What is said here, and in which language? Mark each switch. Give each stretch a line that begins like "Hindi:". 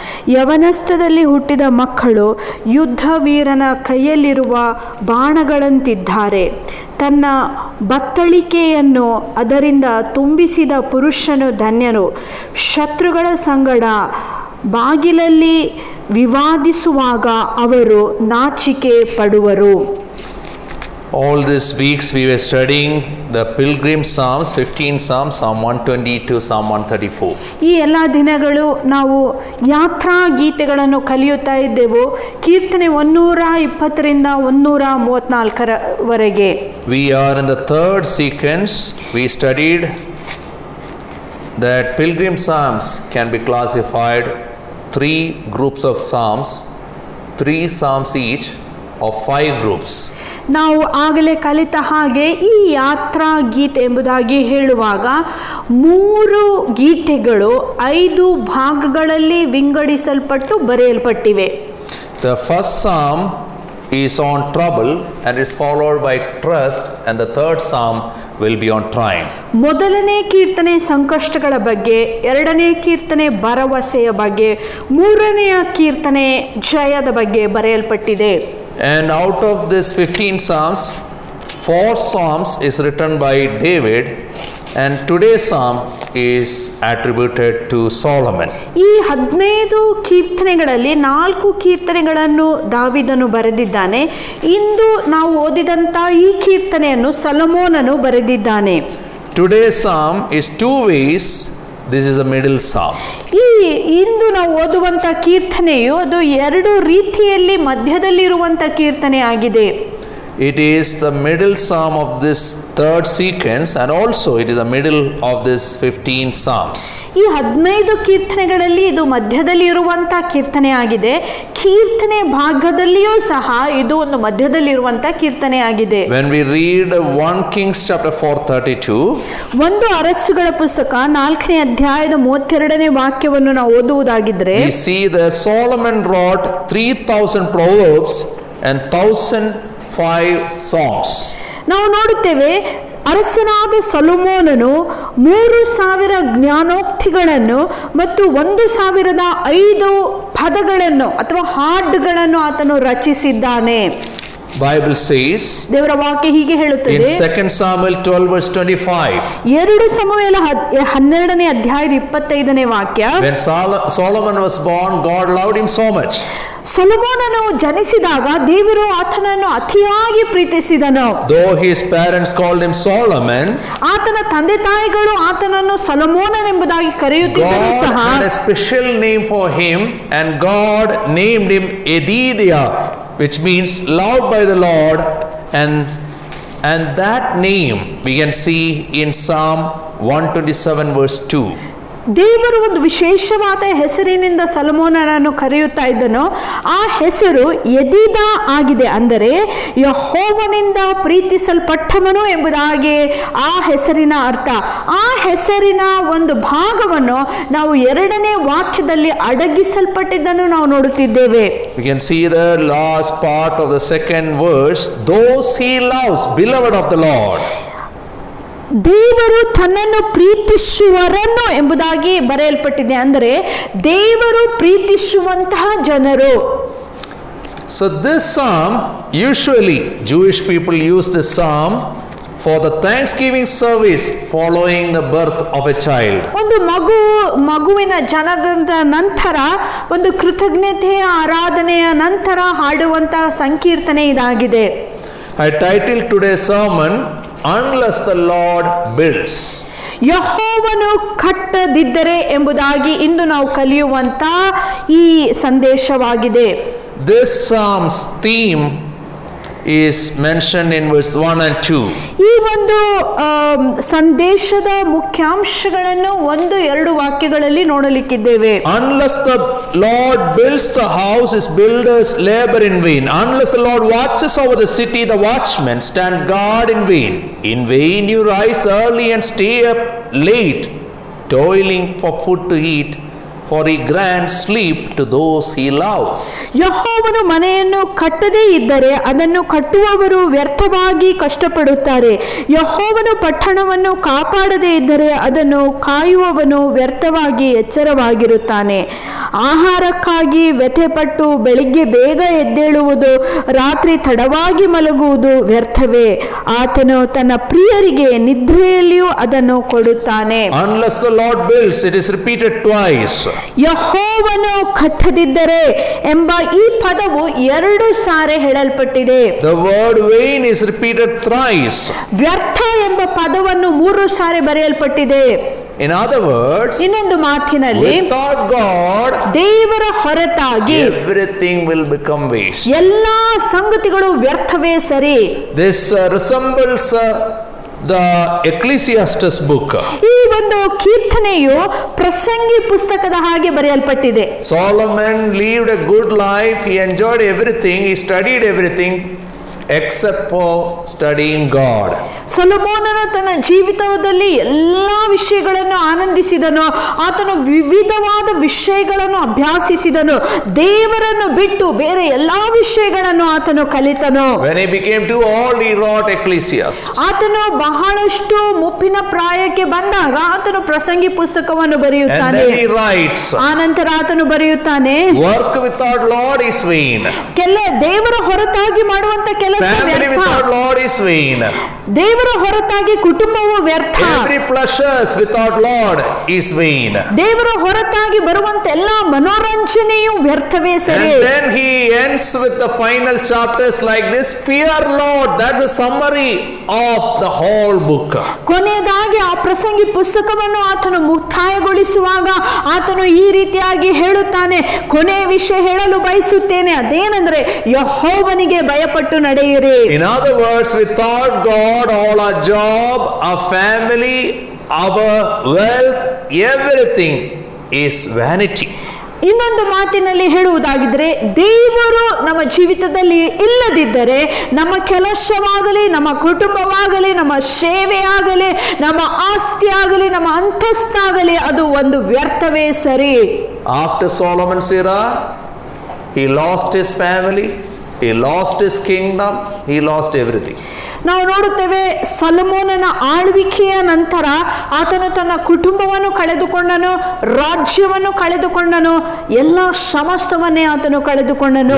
Kannada: ಯವನಸ್ಥದಲ್ಲಿ ಹುಟ್ಟಿದ ಮಕ್ಕಳು ಯುದ್ಧ ವೀರನ ಕೈಯಲ್ಲಿರುವ ಬಾಣಗಳಂತಿದ್ದಾರೆ. ತನ್ನ ಬತ್ತಳಿಕೆಯನ್ನು ಅದರಿಂದ ತುಂಬಿಸಿದ ಪುರುಷನು ಧನ್ಯನು. ಶತ್ರುಗಳ ಸಂಗಡ ಬಾಗಿಲಲ್ಲಿ ವಿವಾದಿಸುವಾಗ ಅವರು ನಾಚಿಕೆ ಪಡುವರು.
English: All these weeks we were studying the Pilgrim Psalms, 15 Psalms, Psalm 120 to Psalm 134.
Kannada: ಈ ಎಲ್ಲ ದಿನಗಳು ನಾವು ಯಾತ್ರಾ ಗೀತೆಗಳನ್ನು ಕಲಿಯುತ್ತಾ ಇದ್ದೆವು. ಕೀರ್ತನೆ 120ರಿಂದ 134ವರೆಗೆ.
English: We are in the third sequence. We studied that Pilgrim Psalms can be classified 3 groups of Psalms, 3 Psalms each of 5 groups.
Kannada: ನಾವು ಆಗಲೇ ಕಲಿತ ಹಾಗೆ ಈ ಯಾತ್ರಾ ಗೀತೆ ಎಂಬುದಾಗಿ ಹೇಳುವಾಗ 3 ಗೀತೆಗಳು 5 ಭಾಗಗಳಲ್ಲಿ ವಿಂಗಡಿಸಲ್ಪಟ್ಟು ಬರೆಯಲ್ಪಟ್ಟಿವೆ.
English: The first psalm is on trouble and is followed by trust, and the third psalm will be on triumph.
Kannada: ಮೊದಲನೇ ಕೀರ್ತನೆ ಸಂಕಷ್ಟಗಳ ಬಗ್ಗೆ, ಎರಡನೇ ಕೀರ್ತನೆ ಭರವಸೆಯ ಬಗ್ಗೆ, ಮೂರನೆಯ ಕೀರ್ತನೆ ಜಯದ ಬಗ್ಗೆ ಬರೆಯಲ್ಪಟ್ಟಿದೆ.
English: And out of this 15 psalms, 4 psalms is written by David, and today's psalm is attributed to Solomon.
Kannada: ಈ 15 ಕೀರ್ತನೆಗಳಲ್ಲಿ 4 ಕೀರ್ತನೆಗಳನ್ನು ದಾವೀದನು ಬರೆದಿದ್ದಾನೆ. ಇಂದು ನಾವು ಓದಿದಂತ ಈ ಕೀರ್ತನೆಯನ್ನು ಸೊಲೊಮೋನನು ಬರೆದಿದ್ದಾನೆ.
English: Today's psalm is 2 ways. This is a middle psalm.
Kannada: ಈ ಇಂದು ನಾವು ಓದುವಂತ ಕೀರ್ತನೆಯು ಅದು 2 ರೀತಿಯಲ್ಲಿ ಮಧ್ಯದಲ್ಲಿರುವಂತ ಕೀರ್ತನೆ ಆಗಿದೆ.
English: It is the middle psalm of this third sequence, and also it is the middle of this 15 psalms.
Kannada: ಈ 15 ಕೀರ್ತನೆಗಳಲ್ಲಿ ಇದು ಮಧ್ಯದಲ್ಲಿ ಇರುವಂತ ಕೀರ್ತನೆ ಆಗಿದೆ. ಕೀರ್ತನೆ ಭಾಗದಲ್ಲಿಯೂ ಸಹ ಇದು ಒಂದು ಮಧ್ಯದಲ್ಲಿರುವಂತ ಕೀರ್ತನೆ ಆಗಿದೆ.
English: When we read 1 Kings chapter 4:32,
Kannada: ಒಂದು ಅರಸುಗಳ ಪುಸ್ತಕ 4ನೇ ಅಧ್ಯಾಯದ 32ನೇ ವಾಕ್ಯವನ್ನು ನಾವು ಓದುವುದಾಗಿದ್ರೆ,
English: we see that Solomon wrote 3000 proverbs and 1005 songs.
Kannada: ನಾವು ನೋಡುತ್ತೇವೆ ಅರಸನಾದ ಸೊಲೊಮೋನನು 3000 ಜ್ಞಾನೋಕ್ತಿಗಳನ್ನು ಮತ್ತು 1005 ಪದಗಳನ್ನು ಅಥವಾ ಹಾಡುಗಳನ್ನು ಆತನು ರಚಿಸಿದ್ದಾನೆ.
English: Bible says,
Kannada: ದೇವರ ವಾಕ್ಯ ಹೀಗೆ ಹೇಳುತ್ತದೆ,
English: in 2 Samuel 12 verse 25,
Kannada: 2 ಸಮುವೇಲ 12ನೇ ಅಧ್ಯಾಯದ 25ನೇ ವಾಕ್ಯ,
English: when Solomon was born, God loved him so much.
Kannada: ಸೊಲೊಮೋನನು ಜನಿಸಿದಾಗ ದೇವರು ಆತನನ್ನು ಅತಿಯಾಗಿ ಪ್ರೀತಿಸಿದನು.
English: Though his parents called him Solomon,
Kannada: ಆತನ ತಂದೆ ತಾಯಿಗಳು ಆತನನ್ನು ಸೊಲೊಮೋನನೆಂಬುದಾಗಿ ಕರೆಯುತ್ತಿದ್ದರೂ
English: God
Kannada: ಸಹ
English: had a special name for him, and God named him Edidia, which means loved by the Lord, and that name we can see in Psalm 127 verse 2.
Kannada: ದೇವರು ಒಂದು ವಿಶೇಷವಾದ ಹೆಸರಿನಿಂದ ಸೊಲೊಮೋನನನ್ನು ಕರೆಯುತ್ತಾ ಇದ್ದನು. ಆ ಹೆಸರು ಎದೀದ ಆಗಿದೆ, ಅಂದರೆ ಯೆಹೋವನಿಂದ ಪ್ರೀತಿಸಲ್ಪಟ್ಟವನು ಎಂಬುದಾಗಿ ಆ ಹೆಸರಿನ ಅರ್ಥ. ಆ ಹೆಸರಿನ ಒಂದು ಭಾಗವನ್ನು ನಾವು 2ನೇ ವಾಕ್ಯದಲ್ಲಿ ಅಡಗಿಸಲ್ಪಟ್ಟಿದ್ದನ್ನು ನಾವು ನೋಡುತ್ತಿದ್ದೇವೆ.
English: We can see the last part of the 2nd verse, those he loves, beloved of the Lord.
Kannada: ದೇವರು ತನ್ನನ್ನು ಪ್ರೀತಿಸುವರನ್ನು ಎಂಬುದಾಗಿ ಬರೆಯಲ್ಪಟ್ಟಿದೆ, ಅಂದರೆ ದೇವರು ಪ್ರೀತಿಸುವಂತಹ ಜನರು.
English: So this psalm, usually Jewish people use this psalm for the Thanksgiving service following the birth of a child.
Kannada: ಒಂದು ಮಗುವಿನ ಜನನದ ನಂತರ ಒಂದು ಕೃತಜ್ಞತೆಯ ಆರಾಧನೆಯ ನಂತರ ಹಾಡುವಂತಹ ಸಂಕೀರ್ತನೆ ಇದಾಗಿದೆ.
English: I titled today's sermon, Unless the Lord Builds.
Kannada: ಯೆಹೋವನು ಕಟ್ಟದಿದ್ದರೆ ಎಂಬುದಾಗಿ ಇಂದು ನಾವು ಕಲಿಯುವಂತ ಈ ಸಂದೇಶವಾಗಿದೆ.
English: This psalm's theme is mentioned in verse 1 and 2.
Kannada: ಈ ಒಂದು ಸಂದೇಶದ ಮುಖ್ಯಾಂಶಗಳನ್ನು 1-2 ವಾಕ್ಯಗಳಲ್ಲಿ ನೋಡಲಿಕ್ಕಿದ್ದೇವೆ.
English: Unless the Lord builds the house, his builders labor in vain. Unless the Lord watches over the city, the watchmen stand guard in vain. In vain you rise early and stay up late, toiling for food to eat, for he grants sleep to those he loves.
Kannada: ಯೆಹೋವನು ಮನೆಯನ್ನು ಕಟ್ಟದೇ ಇದ್ದರೆ ಅದನ್ನು ಕಟ್ಟುವವರು ವ್ಯರ್ಥವಾಗಿ ಕಷ್ಟಪಡುತ್ತಾರೆ. ಯೆಹೋವನು ಪಟ್ಟಣವನ್ನು ಕಾಪಾಡದೇ ಇದ್ದರೆ ಅದನ್ನು ಕಾಯುವವನು ವ್ಯರ್ಥವಾಗಿ ಎಚ್ಚರವಾಗಿರುತ್ತಾನೆ. ಆಹಾರಕ್ಕಾಗಿ ವ್ಯಥೆಪಟ್ಟು ಬೆಳಿಗ್ಗೆ ಬೇಗ ಎದ್ದೇಳುವುದು, ರಾತ್ರಿ ತಡವಾಗಿ ಮಲಗುವುದು ವ್ಯರ್ಥವೇ. ಆತನು ತನ್ನ ಪ್ರಿಯರಿಗೆ ನಿದ್ರೆಯಲ್ಲಿಯೂ ಅದನ್ನು ಕೊಡುತ್ತಾನೆ.
English: Unless the Lord builds, it is repeated twice.
Kannada: ಯೆಹೋವನು ಕಟ್ಟದಿದ್ದರೆ ಎಂಬ ಈ ಪದವು 2 ಸಾರಿ ಹೇಳಲ್ಪಟ್ಟಿದೆ.
English: The word vain is repeated thrice.
Kannada: ವ್ಯರ್ಥ ಎಂಬ ಪದವನ್ನು 3 ಸಾರಿ ಬರೆಯಲ್ಪಟ್ಟಿದೆ.
English: In other words,
Kannada: ಇನ್ನೊಂದು ಮಾತಿನಲ್ಲಿ
English: without God,
Kannada: ದೇವರ ಹೊರತಾಗಿ
English: everything will become waste.
Kannada: ಎಲ್ಲಾ ಸಂಗತಿಗಳು ವ್ಯರ್ಥವೇ ಸರಿ.
English: This resembles the Ecclesiastes book.
Kannada: ಈ ಒಂದು ಕೀರ್ತನೆಯು ಪ್ರಸಂಗಿ ಪುಸ್ತಕದ ಹಾಗೆ ಬರೆಯಲ್ಪಟ್ಟಿದೆ.
English: Solomon lived a good life. He enjoyed everything. He studied everything except for studying God.
Kannada: ಸೊಲೊಮೋನನು ತನ್ನ ಜೀವಿತದಲ್ಲಿ ಎಲ್ಲಾ ವಿಷಯಗಳನ್ನು ಆನಂದಿಸಿದನು. ಆತನು ವಿವಿಧವಾದ ವಿಷಯಗಳನ್ನು ಅಭ್ಯಾಸಿಸಿದನು. ದೇವರನ್ನು ಬಿಟ್ಟು ಬೇರೆ ಎಲ್ಲಾ ವಿಷಯಗಳನ್ನು ಆತನು ಕಲಿತನು.
English: When he became too old, he wrote Ecclesiastes.
Kannada: ಆತನು ಬಹಳಷ್ಟು ಮುಪ್ಪಿನ ಪ್ರಾಯಕ್ಕೆ ಬಂದಾಗ ಆತನು ಪ್ರಸಂಗಿ ಪುಸ್ತಕವನ್ನು
English: And
Kannada: ಬರೆಯುತ್ತಾನೆ.
English: then he writes,
Kannada: ಆನಂತರ ಆತನು ಬರೆಯುತ್ತಾನೆ,
English: work without Lord is vain.
Kannada: ದೇವರ ಹೊರತಾಗಿ ಮಾಡುವಂತ ಕೆಲಸ
English: Family
Kannada: ವ್ಯರ್ಥ.
English: without Lord is vain.
Kannada: ದೇವರ ಹೊರತಾಗಿ ಕುಟುಂಬವು ವ್ಯರ್ಥ.
English: Every pleasures without Lord is vain.
Kannada: ದೇವರ ಹೊರತಾಗಿ ಬರುವಂತ ಎಲ್ಲಾ ಮನೋರಂಜನೆಯು ವ್ಯರ್ಥವೇ ಸರಿ.
English: And then he ends with the final chapters like this: fear Lord. That's a summary of the whole book.
Kannada: ಕೊನೆಯದಾಗಿ ಆ ಪ್ರಸಂಗಿ ಪುಸ್ತಕವನ್ನು ಆತನು ಮುಕ್ತಾಯಗೊಳಿಸುವಾಗ ಆತನು ಈ ರೀತಿಯಾಗಿ ಹೇಳುತ್ತಾನೆ, ಕೊನೆಯ ವಿಷಯ ಹೇಳಲು ಬಯಸುತ್ತೇನೆ, ಅದೇನೆಂದರೆ ಯೆಹೋವನಿಗೆ ಭಯಪಟ್ಟು ನಡೆಯಿರಿ.
English: In other words, without God, all our job, our family, our wealth, everything is vanity.
Kannada: ಇನ್ನೊಂದು ಮಾತಿನಲ್ಲಿ ಹೇಳುವುದಾಗಿದ್ರೆ, ದೇವರು ನಮ್ಮ ಜೀವಿತದಲ್ಲಿ ಇಲ್ಲದಿದ್ದರೆ ನಮ್ಮ ಕೆಲಸವಾಗಲಿ, ನಮ್ಮ ಕುಟುಂಬವಾಗಲಿ, ನಮ್ಮ ಸೇವೆಯಾಗಲಿ, ನಮ್ಮ ಆಸ್ತಿ ಆಗಲಿ, ನಮ್ಮ ಅಂತಸ್ತಾಗಲಿ ಅದು ಒಂದು ವ್ಯರ್ಥವೇ ಸರಿ.
English: After Solomon's era, he lost his family, he lost his kingdom, he lost everything.
Kannada: ನಾವು ನೋಡುತ್ತೇವೆ ಸೊಲೊಮೋನನ ಆಳ್ವಿಕೆಯ ನಂತರ ಆತನು ತನ್ನ ಕುಟುಂಬವನ್ನು ಕಳೆದುಕೊಂಡನು, ರಾಜ್ಯವನ್ನು ಕಳೆದುಕೊಂಡನು, ಎಲ್ಲ ಸಮಸ್ತವನ್ನೇ ಆತನು ಕಳೆದುಕೊಂಡನು.